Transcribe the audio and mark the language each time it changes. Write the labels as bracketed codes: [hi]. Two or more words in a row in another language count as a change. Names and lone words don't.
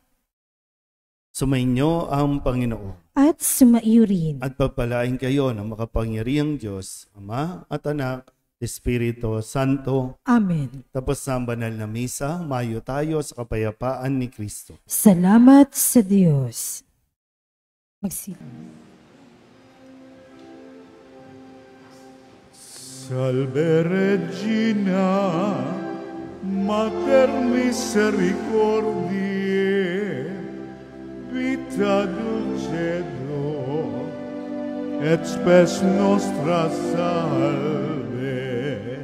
[tl] Sumainyo ang Panginoon. At sumaiyo rin. At pagpalain kayo ng makapangyarihang Diyos, Ama at Anak, Espiritu Santo. Amen. Tapos na ang banal na misa, mayo tayo sa kapayapaan ni Kristo. Salamat sa Diyos. Magsilod. [la] Salve Regina, Mater Misericordiae, vita dulcedo, et spes nostra salve.